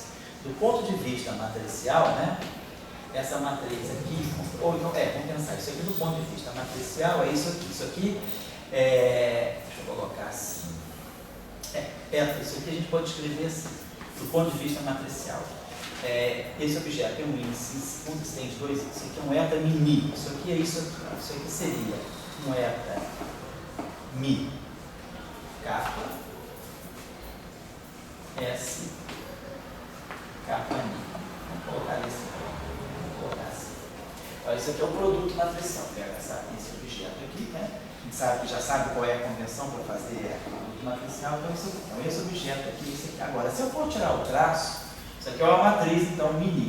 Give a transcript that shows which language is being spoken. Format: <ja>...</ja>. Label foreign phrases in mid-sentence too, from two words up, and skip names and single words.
<pt>Do ponto de vista matricial, né? Essa matriz aqui, ou então, vamos pensar, isso aqui do ponto de vista matricial é isso aqui. Isso aqui deixa eu colocar assim. Isso aqui a gente pode escrever assim, do ponto de vista matricial. Esse objeto tem um índice consistente, dois índices. Isso aqui é um eta mini. Isso aqui é isso aqui. Isso aqui seria um eta mi kappa S kappa mi. Vamos colocar isso aqui. Então, isso aqui é o produto matricial. Pega esse objeto aqui, né? A gente já sabe qual é a convenção para fazer o produto matricial. Então, esse objeto aqui, esse aqui. Agora, se eu for tirar o traço, isso aqui é uma matriz, então, mini.</pt>